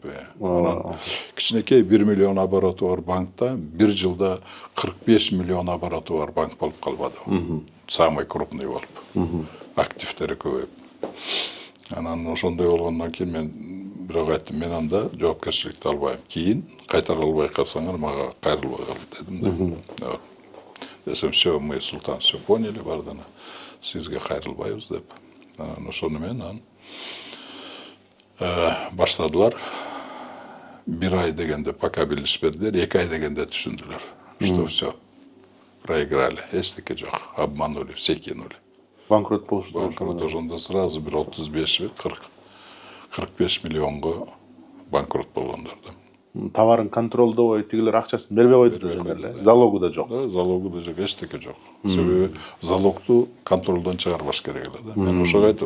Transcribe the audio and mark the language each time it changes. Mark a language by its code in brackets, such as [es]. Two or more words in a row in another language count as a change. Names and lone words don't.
[ky] Анан кичинекей 1 миллион обороты бар банкта, бир жылда 45 миллион обороты бар банк болуп калбады. [ru] Самый крупный [ky] болуп. Активдери көбөйүп. Анан ошондой болгондон кийин мен бирок айттым, мен анда жоопкерчиликти албайм. Кийин кайтара албай калсаңар мага кайрылбай кал дедим да. Десем, [ru] все, мы, Султан, все поняли, [ky] бардана. Сизге кайрылбайбыз деп. Анан ошону менен баштадылар. 1 ай дегенде пока билишпедилер, 2 ай дегенде түшүндүлөр, [ru] что все, проиграли, [ky] эчтеке жок, [ru] обманули, все кинули. [ky] Банкрот болушту. Банкрот ошондо сразу бир 35-45 миллионго банкрот болгондорду. Товарын контролдобой тигилер акчасын бербей койду. Залогу да жок. Залогу да жок, эчтеке жок. Себеби залогту контролдон чыгарбаш керек эле да.